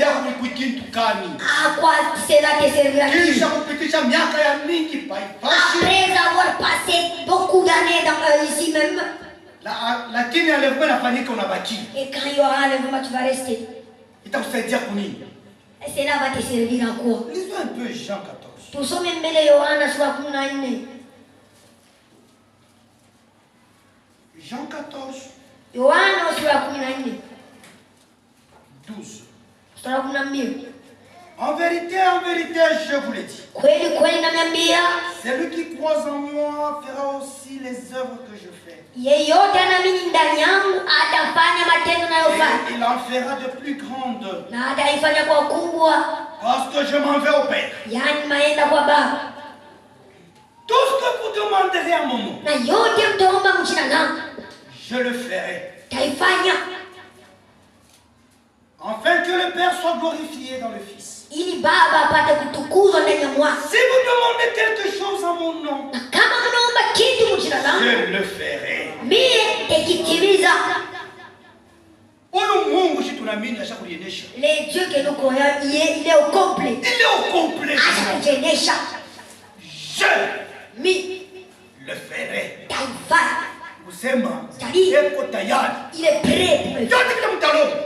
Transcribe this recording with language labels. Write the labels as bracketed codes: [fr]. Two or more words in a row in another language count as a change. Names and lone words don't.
[fr] À quoi cela te servira-t-il? Après avoir passé beaucoup d'années ici même. Et quand il y aura un enlèvement, tu vas rester. Et cela va te servir à quoi? Lisons un peu Jean 14. [sw] Tusome mbele Yohana sura 14. [fr] Jean 14. [sw] Yohana sura 14. 12. Sura 12. [fr] En vérité, je vous le dis. [sw] Kweli kweli namiambia, [fr] celui qui croit en moi fera aussi les œuvres que je fais. [sw] Yeyote anaamini ndani yangu atafanya matendo nayofanya. [fr] Il en fera de plus grandes. [sw] Na ataifanya kwa kubwa. [fr] Parce que je m'en vais au Père. [sw] Yani maenda kwa Baba. [fr] Tout ce que vous demanderez à mon nom, [sw] na yote mtaomba mjina langu, [fr] je le ferai. [sw] Taifanya. [fr] Afin que le Père soit glorifié dans le Fils. [sw] Ili Baba apate kutukuzwa ndani ya Mwana. [fr] Si vous demandez quelque chose en mon nom, [sw] na kama mnaomba kitu mjina langu, [fr] je le ferai. [sw] Mie tekitimiza. [fr] Les dieux que nous croyons, il est au complet. Il est au complet. Je le ferai. C'est-à-dire, il est prêt pour le faire.